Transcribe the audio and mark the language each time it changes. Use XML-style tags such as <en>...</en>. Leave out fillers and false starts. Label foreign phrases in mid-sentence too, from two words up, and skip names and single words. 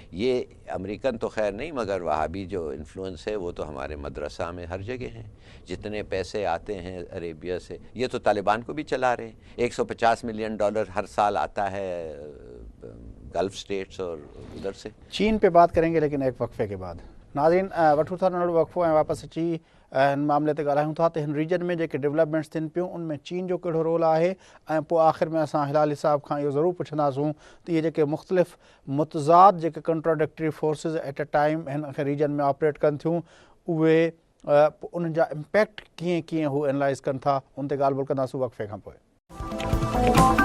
<ur>یہ امریکن تو خیر نہیں، مگر وہابی جو انفلوئنس ہے وہ تو ہمارے مدرسہ میں ہر جگہ ہیں. جتنے پیسے آتے ہیں عربیہ سے، یہ تو طالبان کو بھی چلا رہے ہیں. $150 ملین ہر سال آتا ہے گلف سٹیٹس اور ادھر سے. چین پہ بات کریں گے لیکن ایک وقفے کے بعد.</ur> <sd>ناظرین وٹھو تھا نڑ وقفو ऐं वापसि अची हिन मामले ते ॻाल्हायूं था त हिन रीजन में जेके डेवलपमेंट्स थियनि पियूं उन में चीन जो कहिड़ो रोल आहे, ऐं पोइ आख़िर में असां हिलाली साहब खां इहो ज़रूरु पुछंदासूं त इहे जेके मुख़्तलिफ़ मुतज़ाद जेके</sd> <en>contradictory forces at a time</en> <sd>हिन रीजन में ऑपरेट कनि थियूं, उहे उन्हनि जा इम्पैक्ट कीअं कीअं हू एनालाइज़ कनि था, उन ते ॻाल्हि ॿोल कंदासूं वक़्फ़े खां पोइ.</sd>